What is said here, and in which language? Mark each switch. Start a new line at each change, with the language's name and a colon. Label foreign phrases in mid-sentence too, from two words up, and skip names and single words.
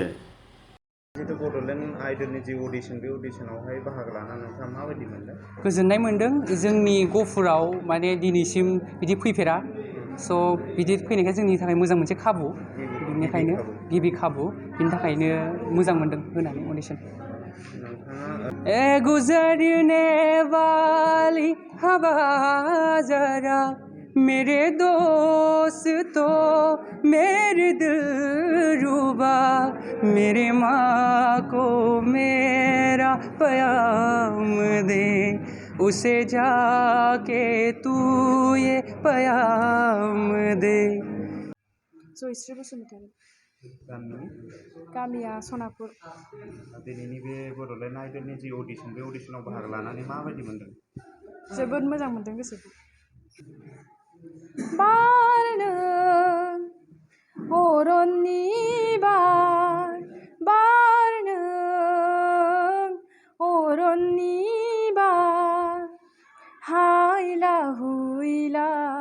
Bodo: जितु बड'लेण्ड आइडलनि जि अडिशन, बे अडिशनावहाय बाहागो लानानै नोंथाङा माबायदि मोनदों? गोजोननाय मोन्दों। जोंनि गहपुराव माने दिनैसिम बिदि फैफेरा, स' बिदि फैनायखाय जोंनि थाखाय मोजां मोनसे खाबु। बेनिखायनो गिबि खाबु, बिनि थाखायनो मोजां मोन्दों होनानै अडिशन।
Hindi: ए गुजरने वाली हवा जरा मेरे दोस्तों मेरे दिलरुबा मेरे माँ को मेरा प्याम दे उसे जाके तू ये प्याम दे।
Bodo: जयश्री बसुमतारी। गामिनि? गामिया सनापुर। दिनैनि बे बड'लेण्ड आइडलनि जि अडिशन, बे अडिशनाव बाहागो लानानै माबायदि मोनदों? जोबोद मोजां मोन्दों गोसोखौ। बारनों अरननि बार, बारनों अरननि बार, हायला हुयला